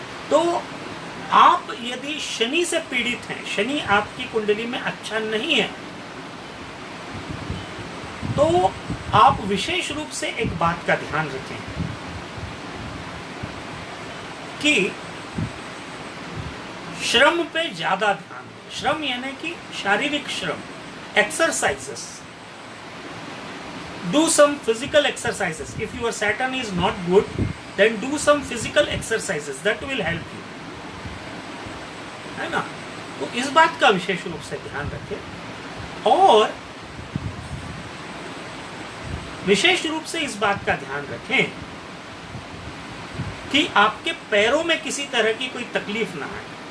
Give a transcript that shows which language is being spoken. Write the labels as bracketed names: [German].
[Hindi] तो आप यदि शनि से पीड़ित हैं, शनि आपकी कुंडली में अच्छा नहीं है, तो आप विशेष रूप से एक बात का ध्यान रखें कि श्रम पे ज्यादा ध्यान दें। श्रम यानी कि शारीरिक श्रम, exercises. [English] Do some physical exercises. If your Saturn is not good, then do some physical exercises. That will help you. [Hindi] है ना? तो इस बात का विशेष रूप से ध्यान रखें और विशेष रूप से इस बात का ध्यान रखें कि आपके पैरों में किसी तरह की कोई तकलीफ ना आए।